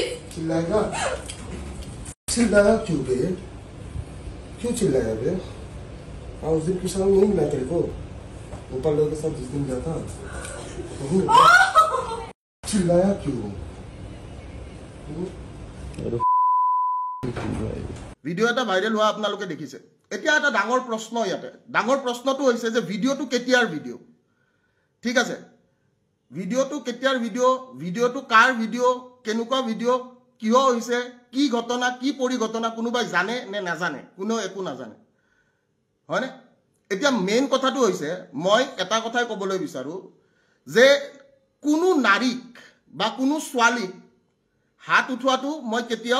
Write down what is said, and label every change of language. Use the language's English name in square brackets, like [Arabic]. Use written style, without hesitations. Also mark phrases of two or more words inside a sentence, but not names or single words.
[Hindi] चिल्लाएगा चिल्लाया क्यों बे क्यों चिल्लाया बे उस दिन किसान नहीं मिला तेरे को गोपाल लोग के साथ जिस दिन गया था चिल्लाया क्यों [Assamese] ভিডিও এটা ভাইরাল হোৱা আপোনালোকে দেখিছে এতিয়া এটা ডাঙৰ প্ৰশ্ন ইয়াতে ডাঙৰ প্ৰশ্নটো হৈছে যে ভিডিওটো কেতিয়াৰ ভিডিও ঠিক আছে ভিডিওটো কেতিয়াৰ ভিডিওটো কাৰ ভিডিও কেনেকুৱা ভিডিও কিয় হৈছে কি ঘটনা কি পৰিঘটনা কোনোবাই জানে নে নাজানে কোনো একো নাজানে হয়নে এতিয়া মেইন কথাটো হৈছে মই এটা কথাই ক'বলৈ বিচাৰো যে কোনো নাৰীক বা কোনো ছোৱালীক হাত উঠোৱাটো মই কেতিয়াও